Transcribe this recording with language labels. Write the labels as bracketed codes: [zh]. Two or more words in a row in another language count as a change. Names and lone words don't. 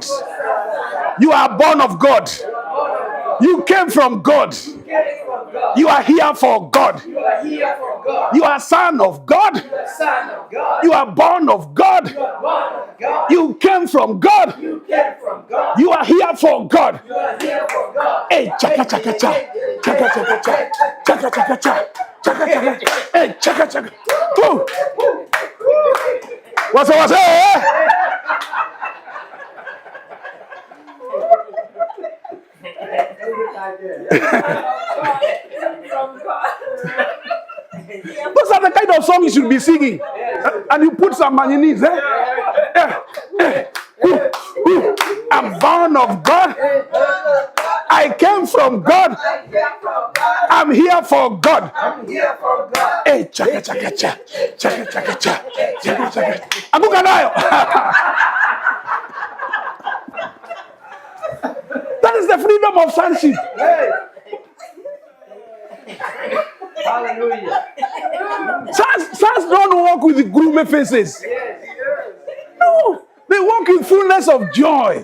[en] You are born of God. You came from God. You are here for God. You are son of God. You are born of God. You came from God. You are here for God. Hey, chaka chaka cha, chaka chaka cha, chaka chaka cha, chaka chaka. Hey, chaka chaka. Woo. What's up? Those are the kind of songs you should be singing. And you put some on your knees. I'm born of God. I came from God. I'm here for God. Hey, chaka chaka cha, chaka chaka cha, chaka chaka. Abukanayo. That is the freedom of sonship. Hallelujah. Sons don't walk with gloomy faces. No, they walk in fullness of joy.